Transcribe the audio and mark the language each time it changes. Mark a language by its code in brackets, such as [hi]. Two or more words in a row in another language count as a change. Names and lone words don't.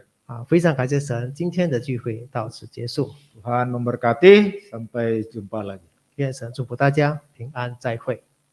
[zh] 非常感谢神，今天的聚会到此结束。 [id] Tuhan memberkati, sampai jumpa lagi. [zh] 愿神祝福大家平安再会。